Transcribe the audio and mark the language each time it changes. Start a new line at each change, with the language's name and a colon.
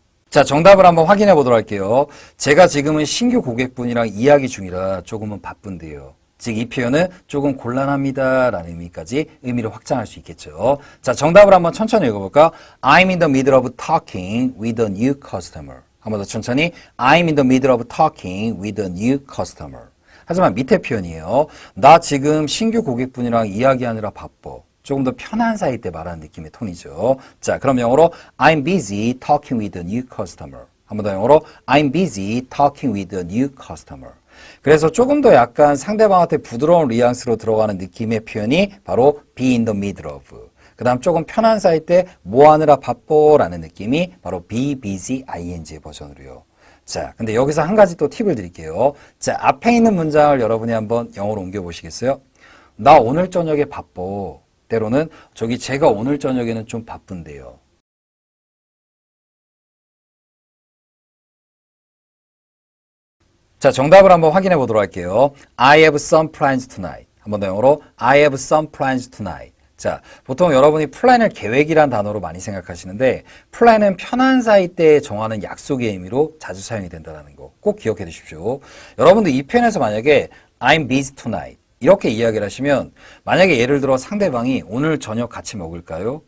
Korean: 자, 정답을 한번 확인해 보도록 할게요. 제가 지금은 신규 고객분이랑 이야기 중이라 조금은 바쁜데요. 즉, 이 표현은 조금 곤란합니다 라는 의미를 확장할 수 있겠죠. 자, 정답을 한번 천천히 읽어볼까?
English: I'm in the middle of talking with a new customer.
Korean: 한번 더 천천히.
English: I'm in the middle of talking with a new customer.
Korean: 하지만 밑에 표현이에요. 나 지금 신규 고객분이랑 이야기하느라 바빠. 조금 더 편한 사이 때 말하는 느낌의 톤이죠. 자, 그럼 영어로
English: I'm busy talking with a new customer.
Korean: 한 번 더 영어로
English: I'm busy talking with a new customer.
Korean: 그래서 조금 더 약간 상대방한테 부드러운 뉘앙스로 들어가는 느낌의 표현이 바로
English: be in the middle of.
Korean: 그 다음 조금 편한 사이 때 뭐 하느라 바빠라는 느낌이 바로 be busy ing의 버전으로요. 자, 근데 여기서 한 가지 또 팁을 드릴게요. 자, 앞에 있는 문장을 여러분이 한번 영어로 옮겨보시겠어요? 나 오늘 저녁에 바빠. 때로는 제가 오늘 저녁에는 좀 바쁜데요. 자, 정답을 한번 확인해 보도록 할게요.
English: I have some plans tonight.
Korean: 한 번 더 영어로
English: I have some plans tonight.
Korean: 자, 보통 여러분이 플랜을 계획이란 단어로 많이 생각하시는데 플랜은 편한 사이 때 정하는 약속의 의미로 자주 사용이 된다는 거 꼭 기억해 두십시오. 여러분들 이 표현에서 만약에
English: I'm busy tonight
Korean: 이렇게 이야기를 하시면 만약에 예를 들어 상대방이 오늘 저녁 같이 먹을까요?